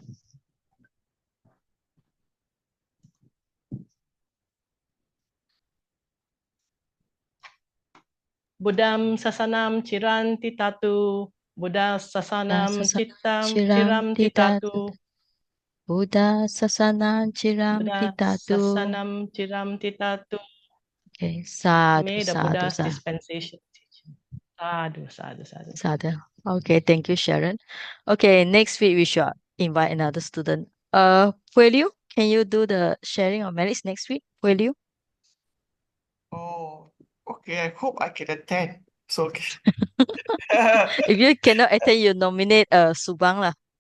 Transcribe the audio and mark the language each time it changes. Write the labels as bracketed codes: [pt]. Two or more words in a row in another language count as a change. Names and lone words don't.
[pi] Buddham sasanam chiranti tatu. Buddha sasanam chiram titatu. Buddha sasanam chiram Buddha titatu. sasanam chiram titatu. [en] Okay, sadhu, May the sadhu, Buddha's sadhu, dispensation teach. [pi] Sadhu, sadhu, sadhu. [en] sadhu. Okay, thank you, Sharon. Okay, next week we shall invite another student. Pueliu, can you do the sharing of merits next week? Pueliu? Oh, okay. I hope I can attend. So, If you cannot attend, you nominate Subang lah.